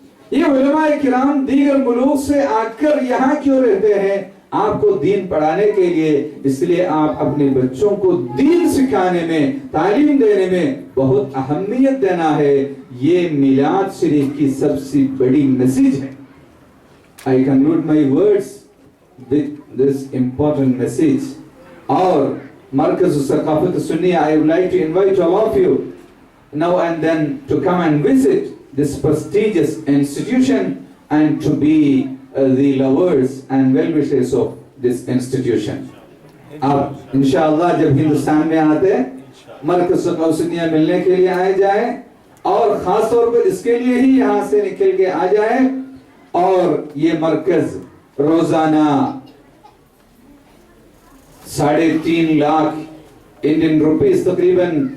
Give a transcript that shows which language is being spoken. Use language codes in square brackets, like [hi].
[ur] یہ علماء کرام دیگر ملوک سے آ کر یہاں کیوں رہتے ہیں؟ آپ کو دین پڑھانے کے لیے۔ اس لیے آپ اپنے بچوں کو دین سکھانے میں، تعلیم دینے میں بہت اہمیت دینا ہے۔ یہ میلاد شریف کی سب سے بڑی میسج ہے۔ [en] I conclude my words with this important message. اور مرکز ثقافت سنیہ، I would like to invite all of you now and then to come and visit this prestigious institution and to be the lovers and well-wishers of this institution. [ur] آپ انشاءاللہ جب ہندوستان میں آتے مرکز ثقافت سنیہ ملنے کے لیے آئے جائیں، اور خاص طور پر اس کے لیے ہی یہاں سے نکل کے آ جائیں۔ اور یہ مرکز روزانہ 3.5 لاکھ انڈین روپیز، تقریباً